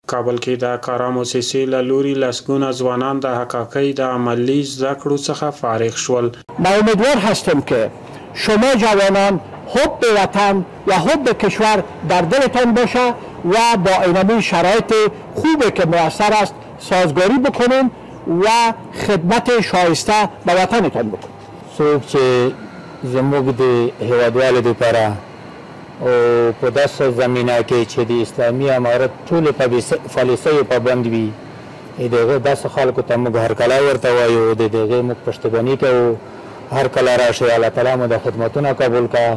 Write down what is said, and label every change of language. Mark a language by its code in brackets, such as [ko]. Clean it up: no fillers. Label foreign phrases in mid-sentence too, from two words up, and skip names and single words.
[ps] کابل کې د کارا موسسې له لوري لسګونه ځوانان د حقاقی د عملی زده کړو څخه فارغ شول. [fa] ما امیدوار هستم که شما جوانان حب به وطن و حب به کشور در دلتان باشه و با اینمی شرایط خوبی که میسر است سازگاری بکنیم و خدمت شایسته به وطنتان بکنیم. [ps] څوک چې زموږ د هیوادوالو دپاره او په داسې زمینه کې چې د اسلامي امارت ټولې پالیسیو پابند وي د هغه داسې خلکو ته موږ هرکلی ورته وایو د هغې موږ پشتیباني کوو. هر کله راشئ الله تعالی مو د خدمتونه قبول کا.